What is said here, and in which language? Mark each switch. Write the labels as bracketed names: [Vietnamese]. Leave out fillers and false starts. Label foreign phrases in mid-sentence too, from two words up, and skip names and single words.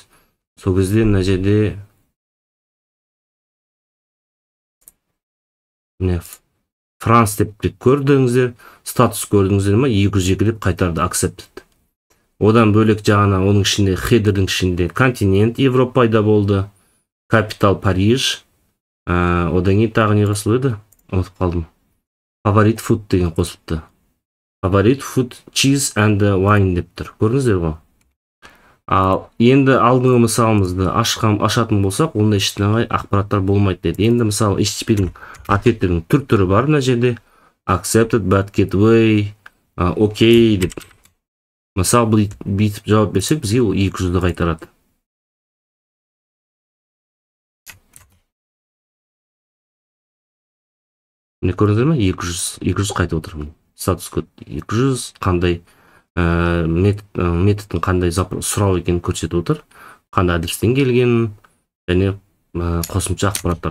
[Kazakh] Сол кезде мына жерде Франс деп көрдіңіздер, статус көрдіңіздер ма? 202 деп қайтарды, accepted. Одан бөлек жағына оның ішінде хедердің ішінде континент Европа пайда болды, капитал Париж, одан кейін тағы не қосылды? Ұмытып қалдым. [English] Favorite food [Kazakh] деген қосылды. [English] Favorite food, cheese and wine [Kazakh] деп тұр. Көрдіңіздер ғой? Ал енді алдыңғы мысалымызды ашатын болсақ, онда ешқандай ақпараттар болмайды деді. Енді мысалы HTTP-дің ответтердің түрі бар мына жерде. [English] Accepted, but gateway, [Kazakh] okay деп. Мысалы бүйтіп жауап берсек, бізге 200-ді қайтарады. Не көрдіңіздер ме? 200 қайтып отырмын. Статус код 200, қандай методтың қандай сұрау екенін көрсетіп отыр, қандай адрестен келгенін және қосымша ақпараттар.